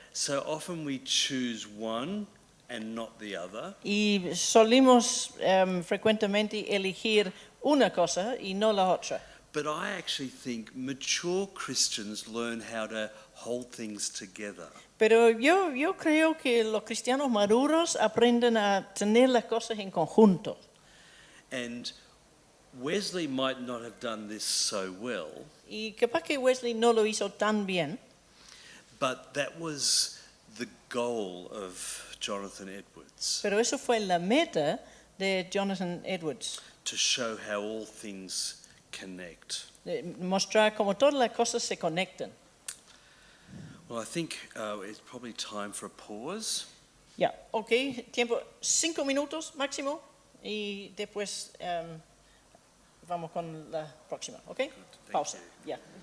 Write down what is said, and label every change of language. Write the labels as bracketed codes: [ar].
[en] so often we choose one and not the other. [es] y solimos frecuentemente elegir una cosa y no la otra. [en] But I actually think mature Christians learn how to hold things together. [es] Pero yo creo que los cristianos maduros aprenden a tener las cosas en conjunto. [en] And Wesley might not have done this so well, [es] Y capaz que Wesley no lo hizo tan bien, [en] but that was the goal of Jonathan Edwards, [es] pero eso fue la meta de Jonathan Edwards, [en] to show how all things connect. [es] de mostrar cómo todas las cosas se conectan. [en] Well, I think it's probably time for a pause. [es] Ya, ok, tiempo, 5 minutos máximo y después vamos con la próxima, ok? Pausa, ya.